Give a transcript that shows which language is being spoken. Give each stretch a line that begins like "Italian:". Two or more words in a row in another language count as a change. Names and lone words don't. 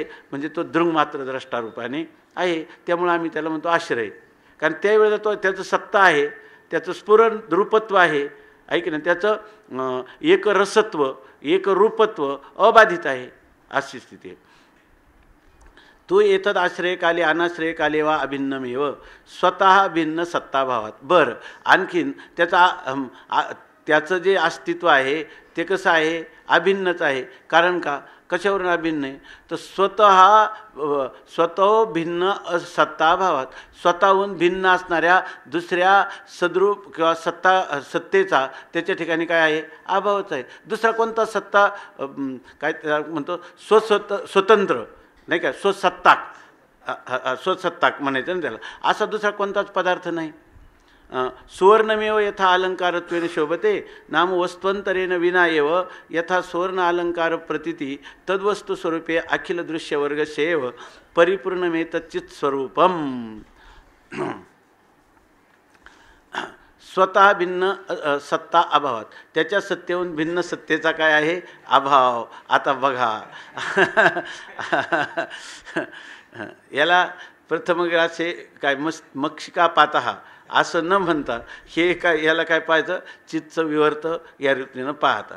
Marathi: म्हणजे तो दृंगमात्र द्रष्टारूपाने आहे, त्यामुळे आम्ही त्याला म्हणतो आश्रय. कारण त्यावेळेला तो त्याचं सत्ता आहे, त्याचं स्फुरण रूपत्व आहे, ऐक ना, त्याचं एक रसत्व एक रूपत्व अबाधित आहे, अशी स्थिती आहे.
Sanskrit: तू एतद आश्रयकाले अनाश्रयकाले वा अभिन्नमेव स्वतः भिन्न सत्ताभावात.
Marathi: बरं, आणखीन त्याचं जे अस्तित्व आहे ते कसं आहे, अभिन्नच आहे. कारण का, कशावरून अभिन्न आहे, तर
Sanskrit: स्वतः भिन्न सत्ताभावात,
Marathi: स्वतःहून भिन्न असणाऱ्या दुसऱ्या सद्रूप किंवा सत्तेचा त्याच्या ठिकाणी काय आहे, अभावच आहे. दुसरा कोणता सत्ता काय म्हणतो, स्वतंत्र नाही का, स्वसत्ताक म्हणायचं ना त्याला, असा दुसरा कोणताच पदार्थ नाही.
Sanskrit: सुवर्णमेव यथा अलंकारत्वेन शोभते नाम वस्त्वंतरेण विना एव यथा सुवर्ण अलंकार प्रतीती तद्वस्तु स्वरूपे अखिल दृश्यवर्ग सेव परिपूर्णमेतच्चित स्वरूपम. स्वतः भिन्न सत्ता अभावात,
Marathi: त्याच्या सत्तेहून भिन्न सत्तेचा काय आहे, अभाव. आता बघा याला प्रथमग्रासे काय
Sanskrit: मक्षिका पातहा
Marathi: असं न म्हणता हे काय, याला काय पाहायचं, चित्त विवर्त या रीतीनं पाहतात.